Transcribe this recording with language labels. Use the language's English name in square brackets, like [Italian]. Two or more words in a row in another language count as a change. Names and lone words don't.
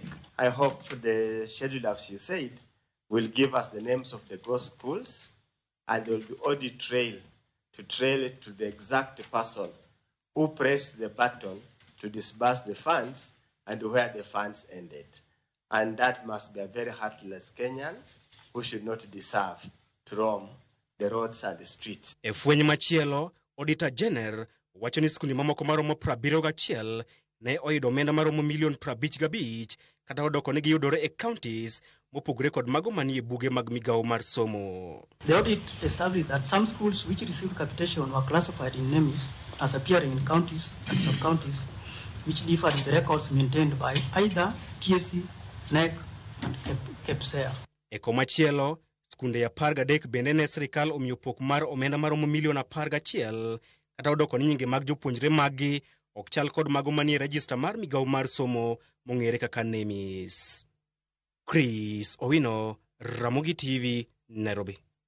[English] I hope the schedule, as you said, will give us the names of the ghost schools, and there will be audit trail to trail it to the exact person who pressed the button to disburse the funds and where the funds ended. And that must be a very heartless Kenyan who should not deserve to roam the roads and the streets. [Luo (Kenya and Tanzania)] E fweny machielo, Auditor General wacho ni skunde mamoko maromo 71 ne oyudo omenda maromo milion 55 kata odoko ne giyudore e counties mopogore kod mago manie buge mag migawo mar somo. [English] The audit established that some schools which received capitation were classified in NEMIS as appearing in counties and sub-counties which differed in the records maintained by either TSC, NEC and KEPSEA. [Luo (Kenya and Tanzania)] E komachielo, skunde 13 bende ne sirikal omiyo pok mar omenda maromo milion 11 kata odoko ni nyinge mag jopuonjre maggi ok chal kod mago manie rejista mar migawo mar somo mong'ere kaka NEMIS. Chris Owino, Ramogi TV, Nairobi.